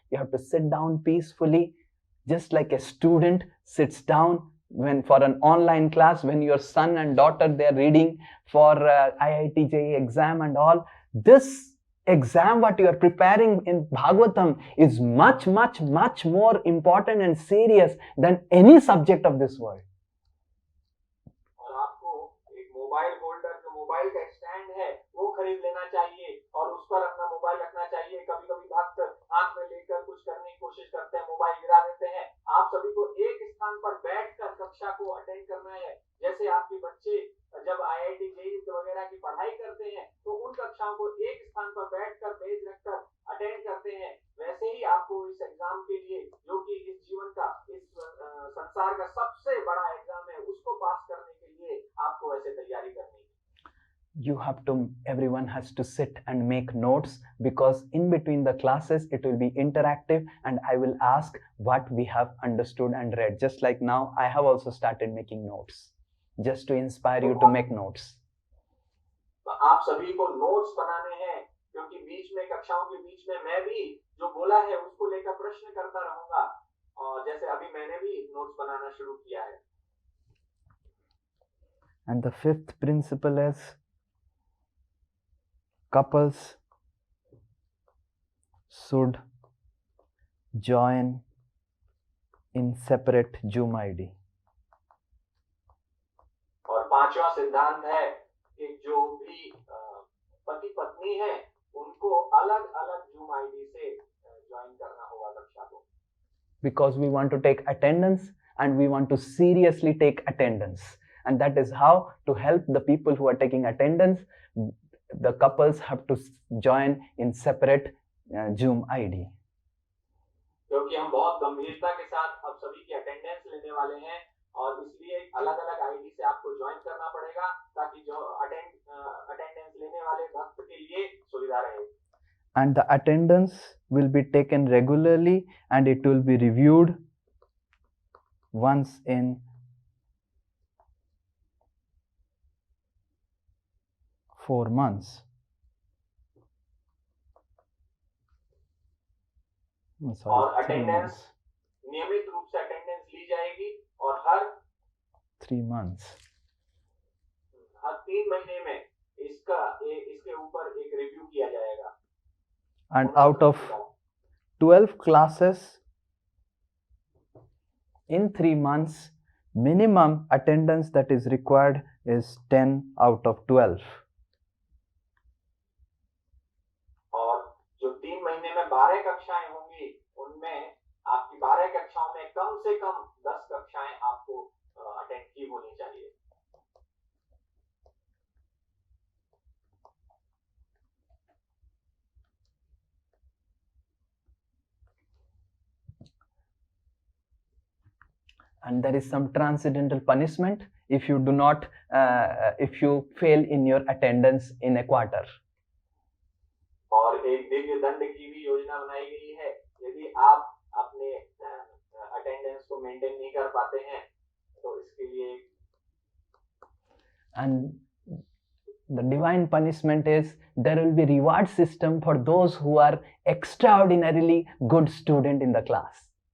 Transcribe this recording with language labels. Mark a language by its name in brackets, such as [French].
[English] You have to sit down peacefully, just like a student sits down when for an online class, when your son and daughter they are reading for IIT JEE exam and all. This exam what you are preparing in Bhagavatam is much, much, much more important and serious than any subject of this world. [Hindi] और आपको एक mobile holder जो mobile का stand है वो खरीद लेना चाहिए और उस पर अपना मोबाइल रखना चाहिए. कभी कभी भक्त हाथ में लेकर कुछ करने की कोशिश करते हैं, मोबाइल गिरा देते हैं. आप सभी को एक स्थान पर बैठकर कक्षा को अटेंड करना है. जैसे आपके बच्चे जब IIT JEE वगैरह की पढ़ाई करते हैं तो उन कक्षाओं को एक स्थान पर बैठकर मेज रखकर अटेंड करते हैं, वैसे ही आपको इस एग्जाम के लिए, जो कि इस जीवन का, इस संसार का सबसे बड़ा एग्जाम है, उसको पास करने के लिए आपको ऐसे तैयारी करनी है. [English] You have to, everyone has to sit and make notes, because in between the classes it will be interactive and I will ask what we have understood and read. Just like now, I have also started making notes, just to inspire you to make notes. [Hindi] आप सभी को notes बनाने हैं, क्योंकि बीच में कक्षाओं के बीच में मैं भी जो बोला है उसको लेकर प्रश्न करता रहूंगा, और जैसे अभी मैंने भी नोट्स बनाना शुरू किया है. [English] And the fifth principle is couples should join in separate Zoom ID. [Hindi] और 5वां सिद्धांत है कि जो भी पति पत्नी है उनको अलग अलग Zoom ID से ज्वाइन करना होगा कक्षा को. [English] Because we want to take attendance and we want to seriously take attendance. and that is how, to help the people who are taking attendance, the couples have to join in separate Zoom ID. [Hindi] क्योंकि हम बहुत गंभीरता के साथ अब सभी की attendance लेने वाले हैं और इसलिए अलग अलग आईडी से आपको ज्वाइन करना पड़ेगा ताकि जो अटेंडेंस लेने वाले भक्त के लिए सुविधा रहे. [English] And the attendance will be taken regularly and it will be reviewed once in 4 months. [Hindi] और अटेंडेंस नियमित रूप से अटेंडेंस ली जाएगी और हर [English] 3 months. [Hindi] हर 3 महीने में इसके ऊपर एक रिव्यू किया जाएगा. [English] And out of 12 classes in 3 months, minimum attendance that is required is 10 out of 12. [Hindi] और जो 3 महीने में 12 कक्षाएं होंगी उनमें आपकी 12 कक्षाओं में कम से कम 10 कक्षाएं आपको अटेंड की होनी चाहिए. [English] And there is some transcendental punishment if you do not, if you fail in your attendance in a quarter. [Hindi] और एक दिव्य दंड की भी योजना बनाई गई है यदि आप अपने अटेंडेंस को मेंटेन नहीं कर पाते हैं तो इसके लिए. [English] And the divine punishment is there will be reward system for those who are extraordinarily good student in the class.